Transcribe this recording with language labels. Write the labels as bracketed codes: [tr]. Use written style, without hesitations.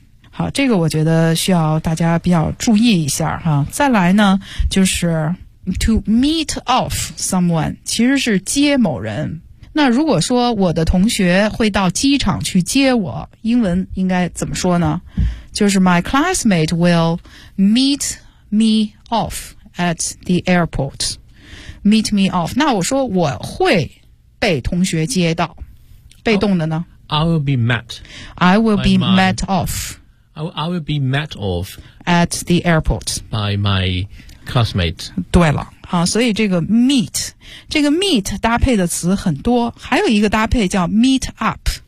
[zh] 好，这个我觉得需要大家比较注意一下哈、再来呢就是 [en] to meet off someone， [zh] 其实是接某人。那如果说我的同学会到机场去接我，英文应该怎么说呢？就是 [en] my classmate will meet me off at the airport. Meet me off. 那我说我会被同学接到，被动的呢？ I will be met. I will be met off. I will be met off at the airport by my classmate. [zh] 对了。好，所以这个 meet， 这个 meet 搭配的词很多，还有一个搭配叫 meet up。